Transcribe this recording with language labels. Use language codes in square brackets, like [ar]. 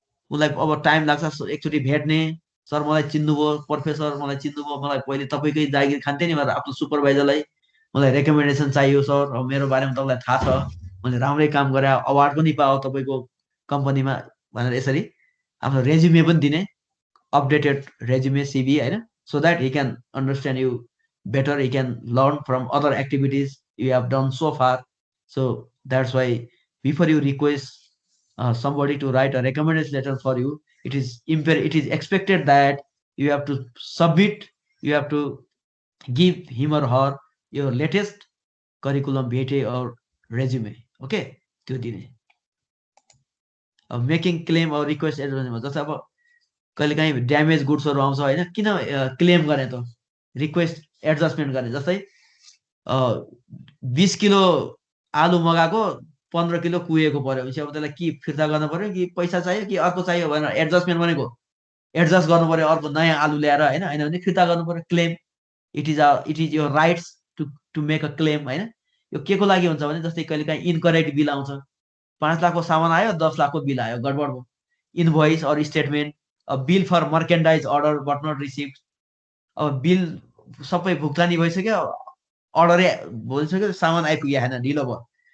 [ne] उसलाई अब टाइम लाग्छ एकचोटि भेट्ने, सर मलाई चिन्नुभयो, प्रोफेसर मलाई चिन्नुभयो, मलाई पहिले तपाईँकै जागिर खान्थेँ नि भनेर आफ्नो सुपरभाइजरलाई मलाई रेकमेन्डेसन चाहियो सर, अब मेरो बारेमा तपाईँलाई थाहा छ, मैले राम्रै काम गरेँ, अवार्ड पनि पाओ तपाईँको कम्पनीमा भनेर यसरी आफ्नो रेज्युमे पनि दिने, अपडेटेड रेज्युमे सिभी होइन, [en] so that he can understand you better, he can learn from other activities you have done so far. So that's why before you request somebody to write a recommendation letter for you, it is expected that you have to submit, you have to give him or her your latest curriculum vitae or resume. [ne] Okay, त्यो दिने. Making claim और request एडभान्समा जस्तै अब कहिलेकाहीँ damage गुड्सहरू आउँछ होइन, किन claim गर्ने त, रिक्वेस्ट एडजस्टमेन्ट गर्ने, जस्तै 20 किलो आलु मगाएको 15 किलो कुहेको पर्यो भनेपछि अब त्यसलाई कि फिर्ता गर्नु पर्यो कि पैसा चाहियो कि अर्को चाहियो भनेर एडजस्टमेन्ट भनेको एडजस्ट गर्नु पर्यो, अर्को नयाँ आलु ल्याएर होइन, होइन भने फिर्ता गर्नु पर्यो. [en] Claim it is your rights to make a claim होइन. [ne] यो के को लागि हुन्छ भने जस्तै कहिलेकाहीँ इनकरेक्ट बिल आउँछ, 5 लाखको सामान आयो 10 लाखको बिल आयो, गडबड भयो. [en] invoice or statement, bill for merchandise order but not receive, [ne] अब बिल सबै भुक्तानी भइसक्यो, अर्डरै भइसक्यो, सामान आइपुग्यो होइन, ढिलो भयो.